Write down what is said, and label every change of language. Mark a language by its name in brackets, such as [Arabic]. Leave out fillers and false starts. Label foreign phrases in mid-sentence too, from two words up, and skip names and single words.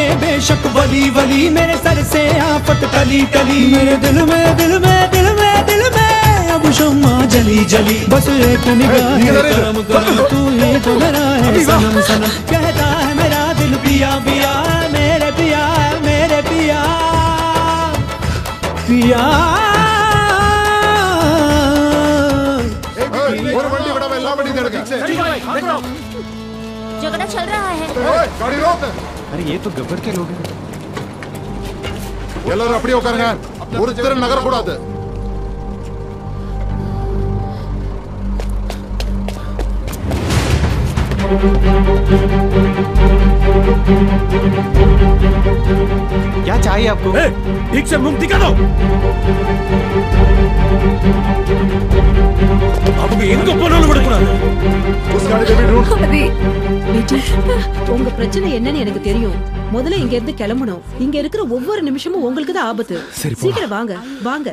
[Hindi] बेशक वली वली मेरे सर से आफत टली टली मेरे दिल में दिल में दिल में दिल में अब शम्मा जली जली बस एक निगाह करम करम तू ही तो मेरा है सनम सनम कहता है मेरा दिल पिया पिया मेरे पिया मेरे पिया पिया झगड़ा चल रहा है। गाड़ी रोक। अरे ये तो गब्बर के लोग हैं। [Tamil] எல்லாரும் அப்படியே உட்காருங்க. ஒருத்தர் நகர கூடாது. [Hindi] क्या चाहिए आपको? ठीक से मुंह दिखा दो. [Tamil] அவங்க எங்க போனாலும் விடக்கூடாது. விஜய், உங்க பிரச்சனை என்னன்னு எனக்கு தெரியும். முதல்ல இங்க இருந்து கிளம்பணும். இங்க இருக்கிற ஒவ்வொரு நிமிஷமும் உங்களுக்கு தான் ஆபத்து. சீக்கிரம் வாங்க வாங்க.